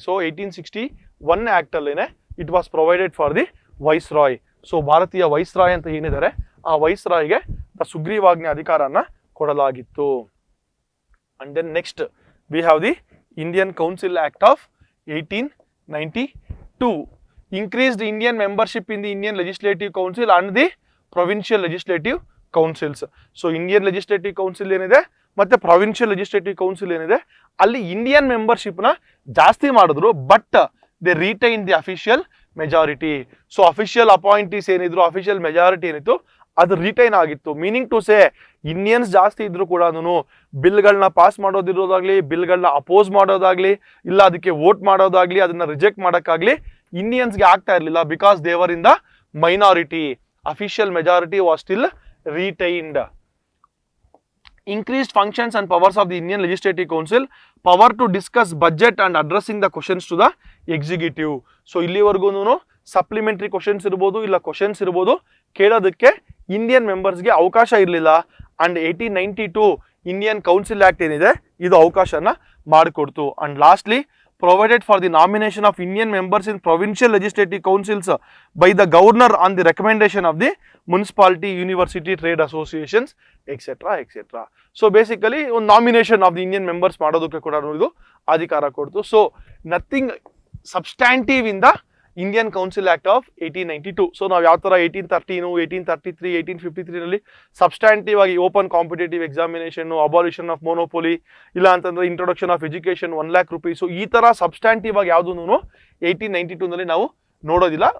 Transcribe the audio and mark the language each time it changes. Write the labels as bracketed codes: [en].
[en] So 1861 act ಅಲ್ಲೇನೆ it was provided for the viceroy. [kn] So ಭಾರತೀಯ viceroy ಅಂತ ಏನಿದ್ದಾರೆ ಆ ವೈಸ್ರಾಯ್ಗೆ ಸುಗ್ರೀವಾಜ್ಞೆ ಅಧಿಕಾರನ ಕೊಡಲಾಗಿತ್ತು. [en] And then next we have the Indian council act of 1892. increased Indian membership in the Indian Legislative Council and the Provincial Legislative Councils. [kn] So Indian Legislative Council ಏನಿದೆ ಮತ್ತೆ Provincial Legislative Council ಏನಿದೆ ಅಲ್ಲಿ Indian membership ನ ಜಾಸ್ತಿ ಮಾಡಿದ್ರು, [en] But they retain the official majority. [kn] So official ಅಪಾಯಿಂಟೀಸ್ ಏನಿದ್ರು, official majority ಏನಿತ್ತು ಅದು ರಿಟೈನ್ ಆಗಿತ್ತು. [en] meaning to say [kn] ಇಂಡಿಯನ್ಸ್ ಜಾಸ್ತಿ ಇದ್ರು ಕೂಡ ಬಿಲ್ಗಳನ್ನ ಪಾಸ್ ಮಾಡೋದಿರೋದಾಗ್ಲಿ, ಬಿಲ್ಗಳನ್ನ ಅಪೋಸ್ ಮಾಡೋದಾಗ್ಲಿ, ಇಲ್ಲ ಅದಕ್ಕೆ ವೋಟ್ ಮಾಡೋದಾಗ್ಲಿ, ಅದನ್ನ ರಿಜೆಕ್ಟ್ ಮಾಡೋಕ್ಕಾಗ್ಲಿ ಇಂಡಿಯನ್ಸ್ಗೆ ಆಗ್ತಾ ಇರಲಿಲ್ಲ, [en] Because they were in the minority. Official majority was still retained. Increased functions and powers of the Indian Legislative Council, power to discuss budget and addressing the questions to the executive. [kn] So ಇಲ್ಲಿವರೆಗೂ supplementary questions ಇರ್ಬೋದು, ಇಲ್ಲ questions ಇರ್ಬೋದು, ಕೇಳೋದಕ್ಕೆ Indian ಮೆಂಬರ್ಸ್ಗೆ ಅವಕಾಶ ಇರಲಿಲ್ಲ. And 1892 Indian council act ಏನಿದೆ ಇದು ಅವಕಾಶನ ಮಾಡಿಕೊಡ್ತು. [en] And lastly provided for the nomination of Indian members in provincial legislative councils by the governor on the recommendation of the municipality, university, trade associations, etc. etc. [kn] So basically ಒಂದು nomination of the Indian members ಮಾಡೋದಕ್ಕೆ ಕೂಡ ಇದು ಅಧಿಕಾರ ಕೊಡ್ತು. [en] So nothing substantive in the Indian council act of 1892. [kn] So ನಾವು ಯಾವ ಥರ 1813, 1833, 1853 ನಲ್ಲಿ ಸಬ್ಸ್ಟ್ಯಾಂಟಿವ್ ಆಗಿ open competitive examination, abolition of ಮೋನೋಪೊಲಿ, ಇಲ್ಲ ಅಂತಂದ್ರೆ introduction of education, 1 lakh rupees, ಈ ತರ ಸಬ್ಸ್ಟ್ಯಾಂಟಿವ್ ಆಗಿ ಯಾವುದೂ 1892 ನಲ್ಲಿ ನಾವು ನೋಡೋದಿಲ್ಲ.